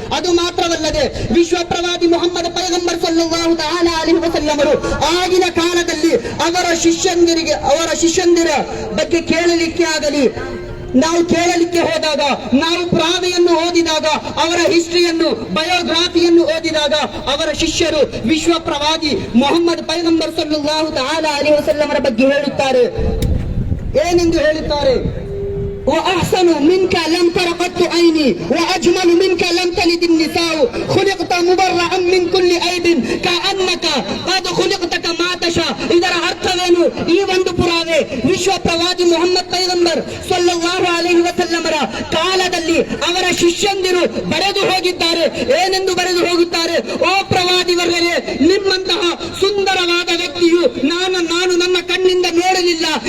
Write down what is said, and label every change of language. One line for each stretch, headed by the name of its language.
Kannada: ಅದು ಮಾತ್ರವಲ್ಲದೆ ವಿಶ್ವ ಪ್ರವಾದಿ ಮೊಹಮ್ಮದ್ ಪೈಗಂಬರ್ ಸಲ್ಲಲ್ಲಾಹು ತಆಲಾ ಅಲೈಹಿ ವಸಲ್ಲಮರು ಆಗಿನ ಕಾಲದಲ್ಲಿ ಅವರ ಶಿಷ್ಯಂದಿರ ಬಗ್ಗೆ ಕೇಳಲಿಕ್ಕೆ ಆಗಲಿ, ನಾವು ಕೇಳಲಿಕ್ಕೆ ಹೋದಾಗ, ನಾವು ಪುರಾವೆಯನ್ನು ಓದಿದಾಗ, ಅವರ ಹಿಸ್ಟ್ರಿಯನ್ನು, ಬಯೋಗ್ರಾಫಿಯನ್ನು ಓದಿದಾಗ ಅವರ ಶಿಷ್ಯರು ವಿಶ್ವ ಪ್ರವಾದಿ ಮೊಹಮ್ಮದ್ ಪೈಗಂಬರ್ ಸಲ್ಲಲ್ಲಾಹು ತಆಲಾ ಅಲೈಹಿ ವಸಲ್ಲಮರ ಬಗ್ಗೆ ಹೇಳುತ್ತಾರೆ. ಏನೆಂದು ಹೇಳುತ್ತಾರೆ?
Arabic: وأحسن منك لم تر قط عيني وأجمل منك لم تلد النساء خلقت مبرأ من كل عيب كأنك قد خلقت كما تشاء.
Kannada: ಇದರ ಅರ್ಥವೇನು? ಈ ಒಂದು ಪುರಾವೆ ವಿಶ್ವ ಪ್ರವಾದಿ ಮೊಹಮ್ಮದ್ ಪೈಗಂಬರ್ ಸಲ್ಲಲ್ಲಾಹು ಅಲೈಹಿ ವಸಲ್ಲಮರ ಕಾಲದಲ್ಲಿ ಅವರ ಶಿಷ್ಯಂದಿರು ಬರೆದು ಹೋಗಿದ್ದಾರೆ. ಏನೆಂದು ಬರೆದು ಹೋಗುತ್ತಾರೆ? ಓ ಪ್ರವಾದಿವರೇ, ನಿಮ್ಮಂತಹ ಸುಂದರವಾದ ವ್ಯಕ್ತಿಯು ನಾನು ನನ್ನ ಕಣ್ಣಿಂದ ನೋಡಲಿಲ್ಲ.